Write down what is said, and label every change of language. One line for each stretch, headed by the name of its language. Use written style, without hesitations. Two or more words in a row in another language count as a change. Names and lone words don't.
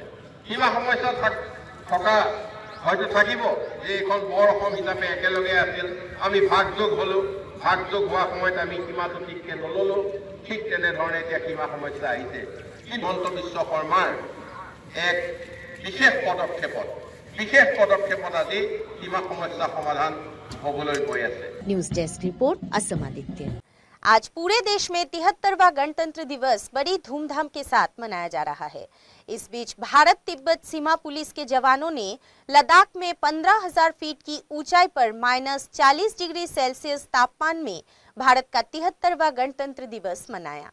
Assamese: সীমা সমস্যা থকা হয়তো থাকিব যে এখন বৰ অসম হিচাপে একেলগে আছিল, আমি ভাগযোগ হ'লো, ভাগযোগ হোৱা সময়ত আমি সীমাটো ঠিককৈ নল'লো, ঠিক তেনেধৰণে এতিয়া সীমা সমস্যা আহিছে। হিমন্ত বিশ্ব শৰ্মাৰ এক বিশেষ পদক্ষেপত আজি সীমা সমস্যা সমাধান হ'বলৈ গৈ আছে।
Hindi: न्यूज डेस्क रिपोर्ट असम आदित्य। आज पूरे देश में 73वां गणतंत्र दिवस बड़ी धूमधाम के साथ मनाया जा रहा है। इस बीच भारत तिब्बत सीमा पुलिस के जवानों ने लद्दाख में 15,000 फीट की ऊंचाई पर -40 डिग्री सेल्सियस तापमान में भारत का 73वां गणतंत्र दिवस मनाया।